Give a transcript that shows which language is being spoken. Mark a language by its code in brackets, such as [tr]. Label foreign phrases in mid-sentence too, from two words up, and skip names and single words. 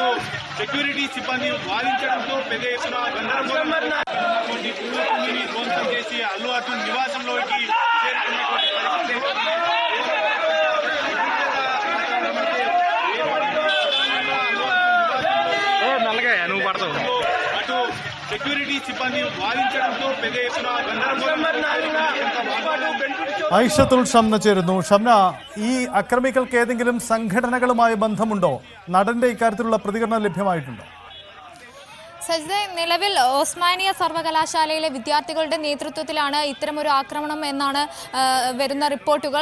[te] సెక్యూరిటీ సిబ్బంది వాదించడంతో పెద్ద ఎత్తున గందరగోళం ధ్వంసం చేసి అల్లు అర్జున్ నివాసంలోకి చేరుకున్నటువంటి పరిస్థితి. అటు సెక్యూరిటీ సిబ్బంది వాదించడంతో పెద్ద ఎత్తున గందరగోళం. [ml] ഐഷത്തുൽ ഷംന ചേരുന്നു. ഷംന, ഈ അക്രമികൾക്ക് ഏതെങ്കിലും സംഘടനകളുമായി ബന്ധമുണ്ടോ? നടന്റെ ഇക്കാര്യത്തിലുള്ള പ്രതികരണം ലഭ്യമായിട്ടുണ്ടോ? സജിദെ, നിലവിൽ ഓസ്മാനിയ സർവകലാശാലയിലെ വിദ്യാർത്ഥികളുടെ നേതൃത്വത്തിലാണ് ഇത്തരമൊരു ആക്രമണം എന്നാണ് വരുന്ന റിപ്പോർട്ടുകൾ.